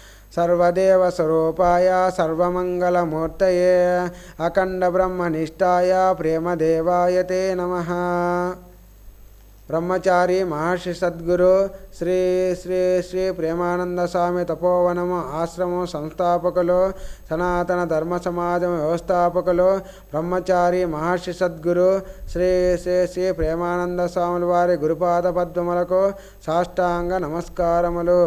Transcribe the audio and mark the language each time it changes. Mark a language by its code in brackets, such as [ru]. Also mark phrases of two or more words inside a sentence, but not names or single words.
[sa] सर्वदेवस्वरूपाय सर्वमङ्गलमूर्तये अखण्डब्रह्मनिष्ठाय प्रेमदेवाय ते नमः। ब्रह्मचारी महर्षि सद्गुरु [te] శ్రీ శ్రీ శ్రీ ప్రేమానంద స్వామి తపోవనము ఆశ్రమం సంస్థాపకులు, సనాతన ధర్మ సమాజం వ్యవస్థాపకులు, బ్రహ్మచారి మహర్షి సద్గురు శ్రీ శ్రీ శ్రీ ప్రేమానంద స్వాముల వారి గురుపాద పద్మములకు సాష్టాంగ నమస్కారములు.